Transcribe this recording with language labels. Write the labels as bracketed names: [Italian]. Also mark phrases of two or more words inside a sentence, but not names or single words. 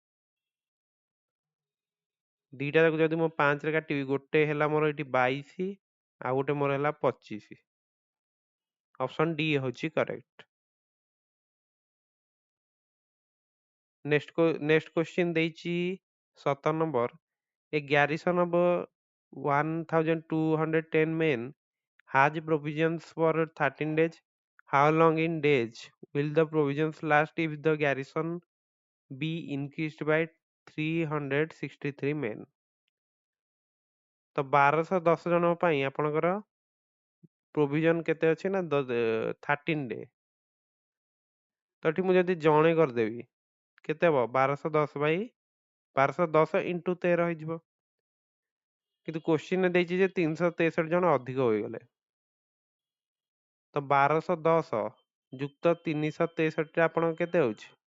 [Odia] ଦିଟା ଯାକ ଯଦି ମୁଁ 5ରେ କାଟିବି, ଗୋଟେ ହେଲା ମୋର ଏଠି 22, ଆଉ ଗୋଟେ ମୋର ହେଲା 25। [English] option D ହଉଛି correct. next question ଦେଇଛି 17 number, a garrison of 1210 men has provisions for 13 days. How long in days will the provisions last if the garrison be increased by 363 men? [Odia] ତ 1210 ଜଣଙ୍କ ପାଇଁ ଆପଣଙ୍କର ପ୍ରୋଭିଜନ କେତେ ଅଛି ନା 13 ଡେ। ତ ଏଠି ମୁଁ ଯଦି ଜଣେ କରିଦେବି, କେତେ ହବ? 1210 ଇଣ୍ଟୁ 13 ହେଇଯିବ। କିନ୍ତୁ କୋଶ୍ଚିନ୍‌ରେ ଦେଇଛି ଯେ 363 ଜଣ ଅଧିକ ହୋଇଗଲେ, ତ 1210 ଯୁକ୍ତ 363ଟା ଆପଣଙ୍କ କେତେ ହେଉଛି?